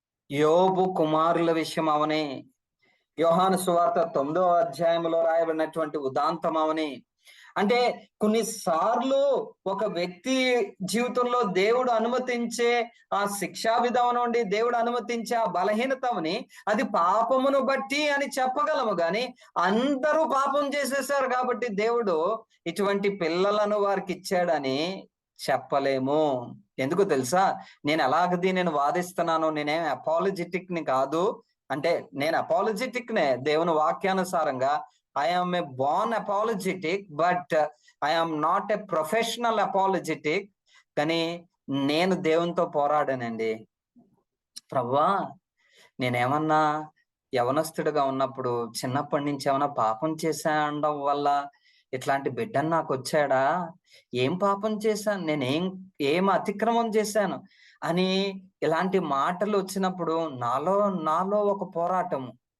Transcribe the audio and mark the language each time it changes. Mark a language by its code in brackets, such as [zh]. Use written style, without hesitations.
[te] యోబు కుమారుల విషయం అవని, యోహాను సువార్త 9వ అధ్యాయంలో రాయబడినటువంటి ఉదాంతం అవని, అంటే కొన్నిసార్లు ఒక వ్యక్తి జీవితంలో దేవుడు అనుమతించే ఆ శిక్షా విధానం నుండి దేవుడు అనుమతించే ఆ బలహీనతని అది పాపమును బట్టి అని చెప్పగలము, కానీ అందరూ పాపం చేసేసారు కాబట్టి దేవుడు ఇటువంటి పిల్లలను వారికి ఇచ్చాడని చెప్పలేము. ఎందుకు తెలుసా? నేను ఎలాగది నేను వాదిస్తున్నాను, నేనేం అపాలజెటిక్ ని కాదు. అంటే నేను అపాలజెటిక్ నే దేవుని వాక్యానుసారంగా. [en] I am a born apologetic, but I am not a professional apologetic. [te] కానీ నేను దేవునితో పోరాడానండి. ప్రభువా, నేనేమన్నా యవనస్తుడిగా ఉన్నప్పుడు చిన్నప్పటి నుంచి ఏమన్నా పాపం చేశాండం వల్ల ఇట్లాంటి బిడ్డను నాకు వచ్చాడా? ఏం పాపం చేశాను? ఏం అతిక్రమం చేశాను అని ఇలాంటి మాటలు వచ్చినప్పుడు నాలో ఒక పోరాటము.